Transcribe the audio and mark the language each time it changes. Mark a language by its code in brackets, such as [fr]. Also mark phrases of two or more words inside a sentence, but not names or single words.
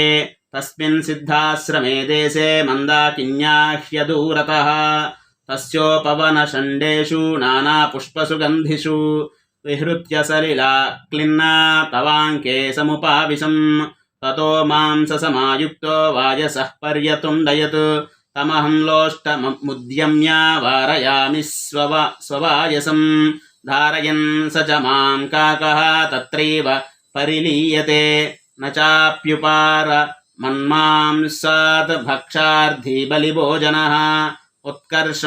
[sa] తస్మిన్ సిద్ధాశ్రమే దేశే మందాకిన్యాహ్యదూరతః. తస్యోపవనషండేషు నానాపుష్పసుగంధిషు విహృత్య సలిలా క్లిన్నా తవాంకే సముపావిశం. తతో మాంససమాయుక్తో వాయసః పర్యతుండయత్. तमहं लोष्टमुद्यम्य वारयामि स्ववायसं धारयन् स च मां काकः तत्रैव परिलीयते न चाप्युपार मन्मांसात् भक्षार्थी बलिभोजनः उत्कर्षं